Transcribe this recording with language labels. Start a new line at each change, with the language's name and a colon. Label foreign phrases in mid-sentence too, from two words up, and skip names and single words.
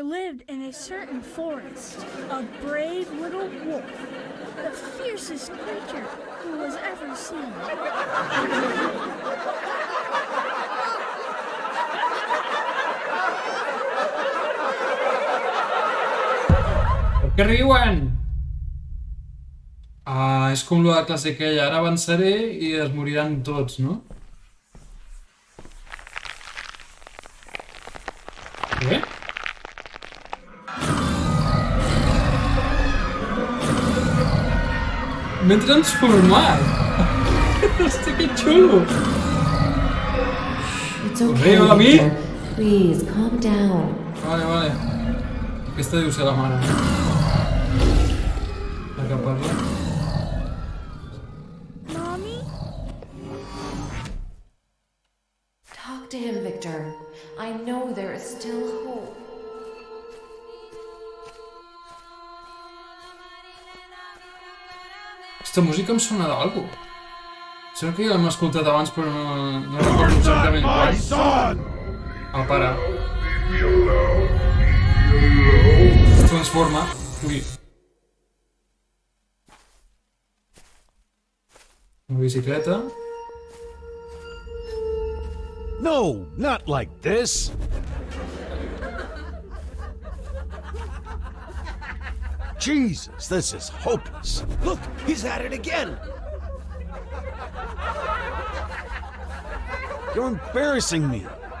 English: lived in a certain forest a brave little wolf, the fiercest creature who was ever seen.
Catalan: Per què riuen? Ah, és com la classe aquella, ara avançaré i es moriran tots, no? Què? M'he transformat! Hòstia, que xulo!
English: It's okay, Victor. Please, calm down.
Catalan: Vale. Aquesta deu ser la mare. La que parla.
English: Mommy? Talk to him, Victor. I know there is still hope.
Catalan: Aquesta música em sona d'algú. Sembla que ja l'hem escoltat abans, però no recordo exactament quan. El pare. Es transforma. Ui. Una bicicleta.
English: No, not like this. Jesus, this is hopeless. Look, he's at it again. You're embarrassing me.